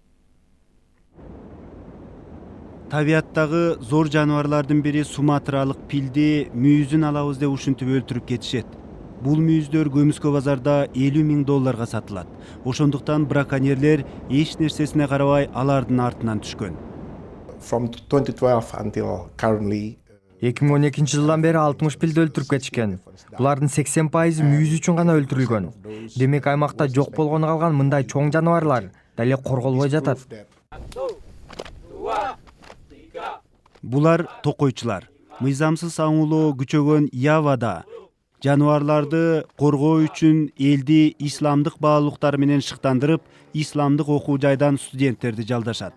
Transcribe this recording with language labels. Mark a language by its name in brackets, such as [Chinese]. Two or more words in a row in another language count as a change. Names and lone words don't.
[Kyrgyz] Табияттагы зор жануарлардын бири суматралык пилди мүйүзүн алабыз деп ушинтип өлтүрүп кетишет. Бул мүйүздөр көмүскө базарда $50,000 сатылат. Ошондуктан браконьерлер эч нерсесине карабай алардын артынан түшкөн. [English] From 2012 until currently [Kyrgyz] 2012 жылдан бери 60 пилди өлтүрүп кетишкен. Булардын 80% мүйүз үчүн гана өлтүрүлгөн. Демек аймакта жок болгону калган мындай чоң жаныбарлар дале корголбой жатат. Булар токойчулар. Мыйзамсыз аңуулоо күчөгөн Явада жануарларды коргоо үчүн элди исламдык баалуулуктар менен шыктандырып, исламдык окуу жайдан студенттерди жалдашат.